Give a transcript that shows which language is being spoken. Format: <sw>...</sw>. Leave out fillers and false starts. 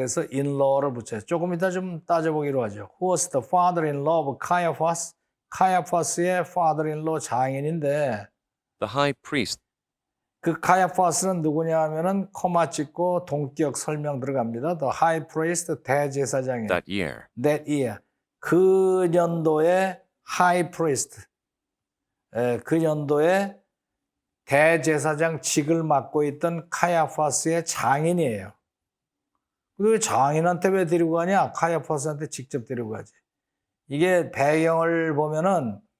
<ko>그래서 in-law를 붙여요. 조금 이따 좀 따져보기로 하죠.</ko> <en>Who was the father-in-law of Caiaphas?</en> <ko>카야파스의 father-in-law 장인인데</ko> <en>The high priest.</en> <ko>그 카야파스는 누구냐 하면은 코마 찍고 동격 설명 들어갑니다.</ko> <en>The high priest</en> <ko>대제사장이에요.</ko> <en>That year.</en> <ko>그 년도의 high priest. 그 년도에 대제사장 직을 맡고 있던 카야파스의 장인이에요. 그리고 장인한테 왜 데리고 가냐? 카야파스한테 직접 데리고 가지. 이게 배경을 보면은</ko>